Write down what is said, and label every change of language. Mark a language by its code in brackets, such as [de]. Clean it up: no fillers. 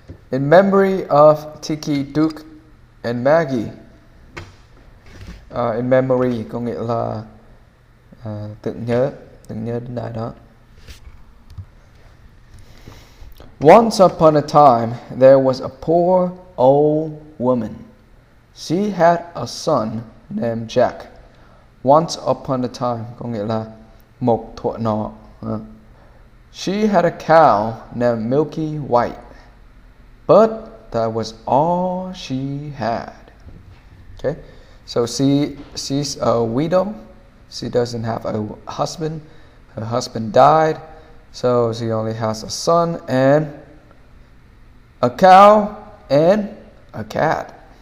[en] In memory of Tiki, Duke and Maggie. In memory [vi] có nghĩa là tưởng nhớ đến ai đó. [en] Once upon a time, there was a poor old woman. She had a son named Jack. Once upon a time [vi] có nghĩa là một thuở nọ. [en] She had a cow named Milky White, but that was all she had. Okay, so she's a widow. She doesn't have a husband. Her husband died, so she only has a son and a cow and a cat.